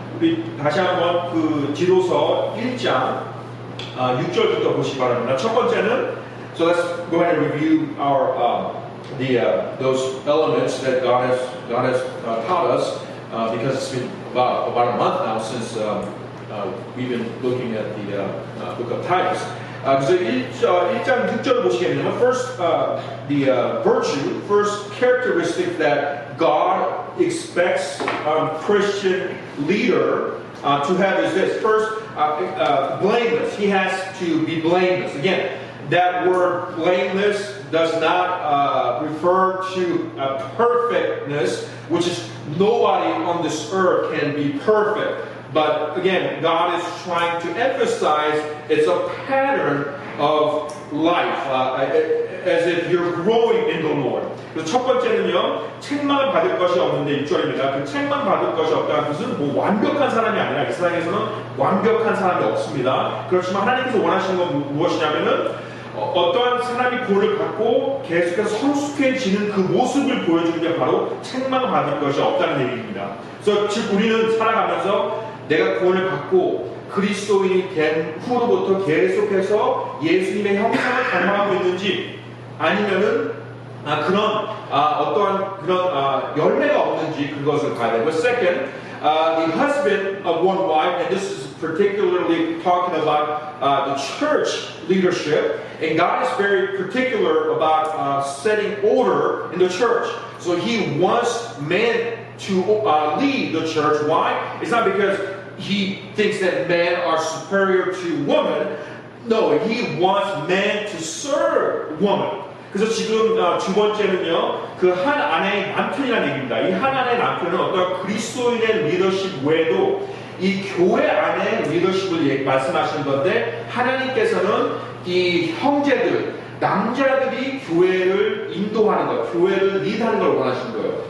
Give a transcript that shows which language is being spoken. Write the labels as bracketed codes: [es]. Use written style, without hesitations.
[ko] 우리 다시 한번 그 디도서 1장 6절부터 보시기 바랍니다. 첫 번째는 [en] So let's go ahead and review our those elements that God has taught us because it's been about a month now since we've been looking at the book of Titus. [ko] 그래서 1장 6절을 보시게 되면 [en] first the virtue, first characteristic that God expects Christian leader to have is this. First, blameless. He has to be blameless. Again, that word blameless does not refer to perfectness, which is nobody on this earth can be perfect. But again, God is trying to emphasize it's a pattern of life, as if you're growing in the Lord. [ko] 그래서 첫 번째는요, 책망을 받을 것이 없는데 6절입니다. 그 책망 받을 것이 없다는 것은 뭐 완벽한 사람이 아니라 이 세상에서는 완벽한 사람이 없습니다. 그렇지만 하나님께서 원하시는 건 무엇이냐면은 어떠한 사람이 구원을 받고 계속해서 성숙해지는 그 모습을 보여주는 게 바로 책망을 받을 것이 없다는 얘기입니다. 그래서 즉 우리는 살아가면서 내가 구원을 받고 그리스도인이 된 후로부터 계속해서 예수님의 형상을 닮아가고 있는지 아니면은 어떠한 그런 열매가 없는지 그것을 봐야 되고 [en] second, the husband of one wife, and this is particularly talking about the church leadership, and God is very particular about setting order in the church. So He wants men to lead the church. Why? It's not because He thinks that men are superior to women. No, He wants men to serve women. [ko] 그래서 지금 두 번째는요, 그 한 아내의 남편이라는 얘기입니다. 이 한 아내의 남편은 어떤 그리스도인의 리더십 외에도 이 교회 안의 리더십을 말씀하시는 건데 하나님께서는 이 형제들, 남자들이 교회를 인도하는 것, 교회를 리드하는 걸 원하시는 거예요.